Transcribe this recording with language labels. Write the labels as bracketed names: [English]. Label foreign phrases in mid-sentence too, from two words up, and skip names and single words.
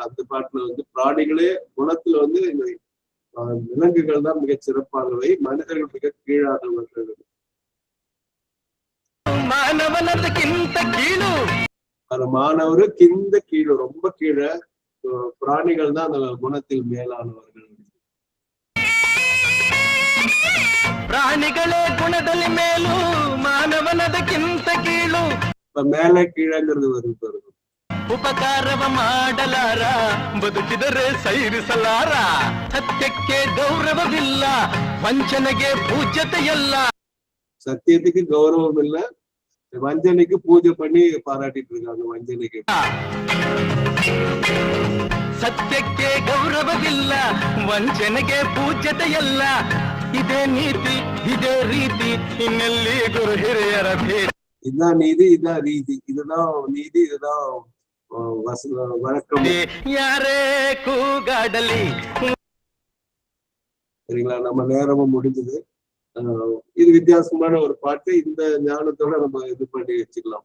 [Tamil] அந்த பாட்டுல வந்து பிராணிகளே குணத்துல வந்து விலங்குகள் தான் மிகச் சிறப்பானவை, மனிதர்கள் மிக கீழானவர்கள். [Kannada] ಮಾನವನದಕ್ಕಿಂತ ಕೀಳು. ಮಾನವರು ಕಿಂತ ಕೀಳೆ, [Tamil] ரொம்ப கீழே. பிராணிகள் தான் அந்த குணத்தில் மேலானவர்கள். [Kannada] ಪ್ರಾಣಿಗಳೇ ಗುಣದಲ್ಲಿ ಮೇಲು, ಮಾನವನದಕ್ಕಿಂತ ಕೀಳು. [Tamil] இப்ப மேல கீழங்கிறது வருது. [Kannada] ಉಪಕಾರವ ಮಾಡಲಾರ, ಬದುಕಿದರೆ ಸೈರಿಸಲಾರ. ಸತ್ಯಕ್ಕೆ ಗೌರವವಿಲ್ಲ, ವಂಚನೆಗೆ ಪೂಜ್ಯತೆಯಲ್ಲ. [Tamil] சத்தியத்துக்கு கௌரவம் இல்ல, வஞ்சனைக்கு பூஜை பண்ணி பாராட்டிட்டு இருக்காங்க. வஞ்சனைக்கு [Kannada] ಸತ್ಯಕ್ಕೆ ಗೌರವವಿಲ್ಲ, ವಂಚನೆಗೆ ಪೂಜ್ಯತೆಯಲ್ಲ. ಇದೇ ನೀತಿ ಇದೇ ರೀತಿ, ಇನ್ನೆಲ್ಲಿ ಗುರು ಹಿರಿಯರ ಭೇಟಿ. [Tamil] இதுதான் நீதி, இதுதான் ரீதி, இதுதான் நீதி, இதுதான் வழக்கம். [Kannada] ಯಾರೇ ಕೂಗಾಡಲಿ. [Tamil] சரிங்களா? நம்ம நேரமும் முடிஞ்சது. இது வித்தியாசமான ஒரு பாட்டு. இந்த ஞானத்தோட நம்ம இது பண்ணி வச்சுக்கலாம்.